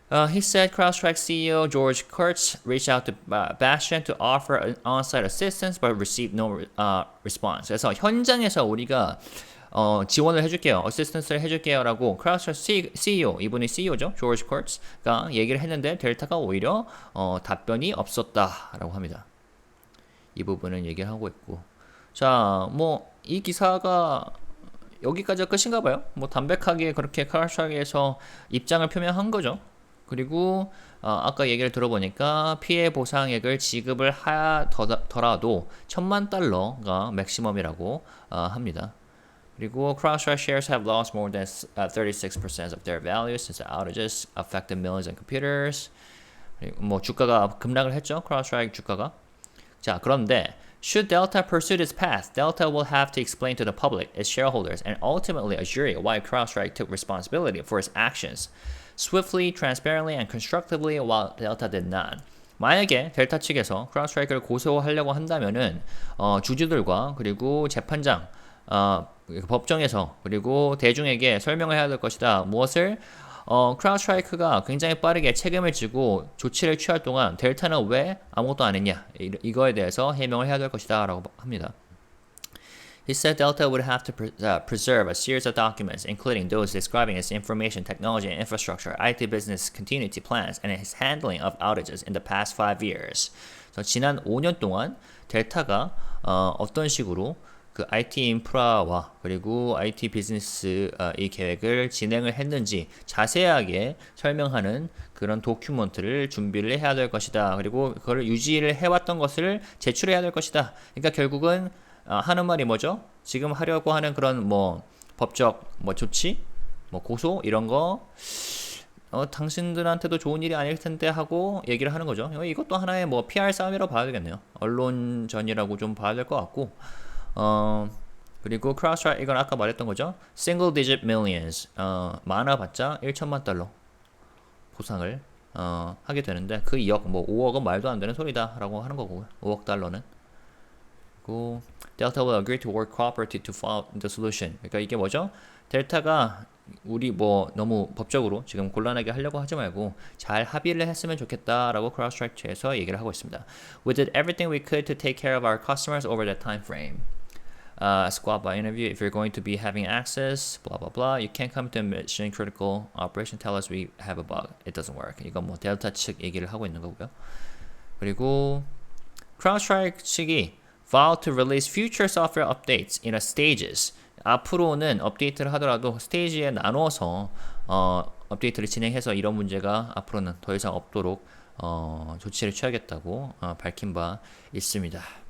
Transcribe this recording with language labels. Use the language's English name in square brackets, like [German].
[English] He said CrowdStrike CEO George Kurtz reached out to Bastian to offer on-site assistance but received no response. [Korean] 그래서 현장에서 우리가 지원을 해줄게요, 어시스턴스를 해줄게요라고 CrowdStrike CEO, 이분이 CEO죠, 조지 쿼츠가 얘기를 했는데 델타가 오히려 답변이 없었다라고 합니다. 이 부분은 얘기를 하고 있고, 자, 뭐 이 기사가 여기까지가 끝인가 봐요. 뭐 담백하게 그렇게 CrowdStrike에서 입장을 표명한 거죠. 그리고 아까 얘기를 들어보니까 피해 보상액을 지급을 하더라도 1,000만 달러가 맥시멈이라고 합니다. 그리고 [English] CrowdStrike shares have lost more than 36% of their value since the outages affected millions of computers. [Korean] 뭐 주가가 급락을 했죠, CrowdStrike 주가가. 자, 그런데 [English] should Delta pursue this path, Delta will have to explain to the public, its shareholders, and ultimately a jury why CrowdStrike took responsibility for its actions. Swiftly, transparently, and constructively, while Delta did not. [Korean] 만약에 델타 측에서 CrowdStrike를 고소하려고 한다면은 주주들과 그리고 재판장, 법정에서 그리고 대중에게 설명을 해야 될 것이다. 무엇을? CrowdStrike가 굉장히 빠르게 책임을 지고 조치를 취할 동안 델타는 왜 아무것도 안 했냐? 이거에 대해서 해명을 해야 될 것이다 라고 합니다. [English] He said Delta would have to preserve a series of documents, including those describing its information technology and infrastructure, IT business continuity plans, and its handling of outages in the past 5 years. [Korean] 지난 5년 동안 델타가 어떤 식으로 그 IT 인프라와 그리고 IT 비즈니스 이 계획을 진행을 했는지 자세하게 설명하는 그런 도큐먼트를 준비를 해야 될 것이다. 그리고 그걸 유지를 해왔던 것을 제출해야 될 것이다. 그러니까 결국은 하는 말이 뭐죠? 지금 하려고 하는 그런 뭐 법적 뭐 조치, 뭐 고소 이런 거 당신들한테도 좋은 일이 아닐 텐데 하고 얘기를 하는 거죠. 이것도 하나의 뭐 PR 싸움이라고 봐야 되겠네요. 언론전이라고 좀 봐야 될 것 같고. 그리고 CrowdStrike 이건 아까 말했던 거죠. [English] Single digit millions [Korean] 많아봤자 1천만 달러 보상을 하게 되는데 그 2억 뭐 5억은 말도 안 되는 소리다라고 하는 거고요. 5억 달러는 그리고 [English] Delta will agree to work cooperatively to find the solution. [Korean] 그러니까 이게 뭐죠? 델타가 우리 뭐 너무 법적으로 지금 곤란하게 하려고 하지 말고 잘 합의를 했으면 좋겠다라고 크라우드스트라이크에서 얘기를 하고 있습니다. [English] We did everything we could to take care of our customers over that time frame. Squad by interview. If you're going to be having access, blah blah blah, you can't come to a mission critical operation. Tell us we have a bug. It doesn't work. [Korean] 이건 뭐 델타 측 얘기를 하고 있는 거고요. 그리고 CrowdStrike 측이 [English] vow to release future software updates in a stages. [Korean] 앞으로는 업데이트를 하더라도 스테이지에 나눠서 업데이트를 진행해서 이런 문제가 앞으로는 더 이상 없도록 조치를 취하겠다고 밝힌 바 있습니다.